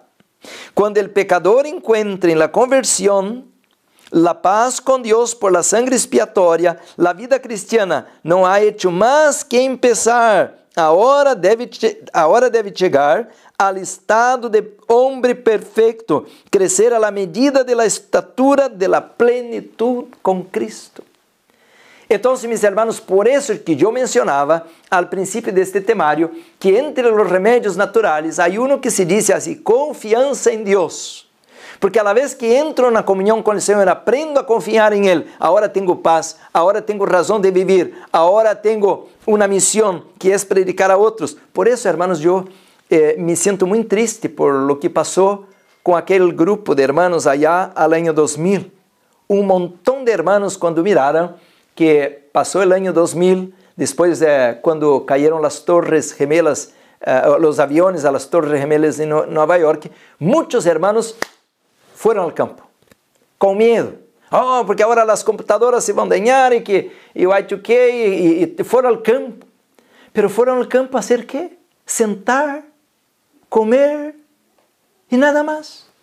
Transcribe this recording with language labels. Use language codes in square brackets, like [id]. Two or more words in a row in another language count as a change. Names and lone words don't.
[es] Cuando el pecador encuentra en la conversión la paz con Dios por la sangre expiatoria, la vida cristiana no ha hecho más que empezar. Ahora debe llegar al estado de hombre perfecto, crecer a la medida de la estatura de la plenitud con Cristo. [pt] Então, [es] mis hermanos, [pt] por isso que eu mencionava al princípio deste temário, que entre os remédios naturais, há um que se diz assim, confiança em Deus. Porque [es] a la vez [pt] que entro na comunhão com o Senhor, aprendo a confiar em Ele, agora tenho paz, agora tenho razão de viver, agora tenho uma missão que é predicar a outros. Por isso, hermanos, eu me sinto muito triste por lo que passou com aquele grupo de hermanos [es] allá al año [pt] 2000. Um montão de hermanos, quando miraram que passou o ano 2000, depois quando caíram as torres gemelas, os aviões [es] a las torres gemelas [pt] em Nova York, muitos hermanos foram ao campo, com medo. Oh, porque agora as computadoras se vão dañar e o Y2K, e foram ao campo. Pero foram ao campo a fazer quê? Sentar, comer e nada mais.